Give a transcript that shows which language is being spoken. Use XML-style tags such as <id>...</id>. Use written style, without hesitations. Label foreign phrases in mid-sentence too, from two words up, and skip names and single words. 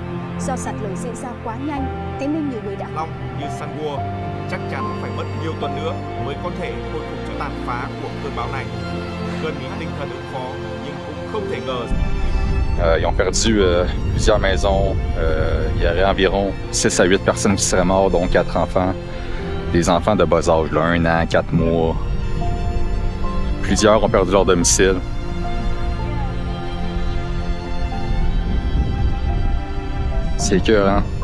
<vi>Do sạt lở diễn ra quá nhanh, thế nên nhiều người đã Long như Sunwood chắc chắn phải mất nhiều tuần nữa mới có thể khôi phục cho tàn phá của cơn bão này. Gần như tinh thần ứng phó nhưng cũng không thể ngờ</vi> <fr>Ils ont perdu plusieurs maisons. Il y aurait environ 6 à 8 personnes qui seraient mortes, dont 4 enfants. Des enfants de bas âge, là, 1 an, 4 mois. Plusieurs ont perdu leur domicile. C'est écœurant.</fr>